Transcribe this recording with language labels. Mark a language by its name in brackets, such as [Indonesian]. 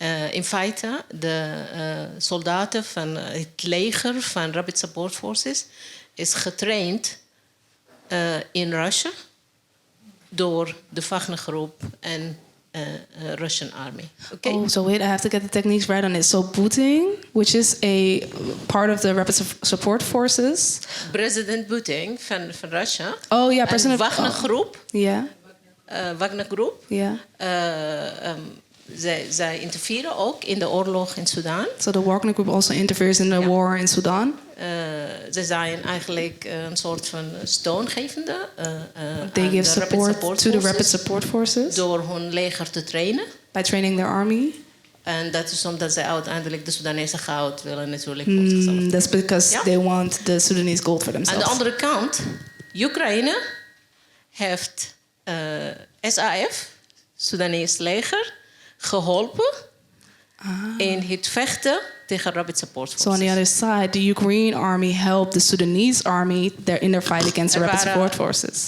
[Dutch] In feite, de soldaten van het leger van Rapid Support Forces is getraind in Russia door de Wagner-groep en [English] Russian army. Okay. Oh, so wait, I have to get the techniques right on it. So Boeting, which is a part of the Rapid Support Forces. [Dutch] President Boeting van Russia. Oh ja, president. Wagner-groep. Ja. Wagner-groep. Ja. Zij interfereren ook in de oorlog in Sudan. [English] So the Wagner group also interferes in the war in Sudan. [Dutch] Ze zijn eigenlijk een soort van steungevende. [English] They give support to the Rapid Support Forces. [Dutch] Door hun leger te trainen. [English] By training their army. [Dutch] En dat is omdat zij uiteindelijk de Soedanese goud willen natuurlijk. [English] That's because they want the Sudanese gold for themselves. [Dutch] Aan de andere kant, Oekraïne heeft SAF, Soedanese leger, geholpen in het vechten tegen Rapid Support Forces. [English] So on the other side, the Ukraine army helped the Sudanese army in their fight against the Rapid Support Forces.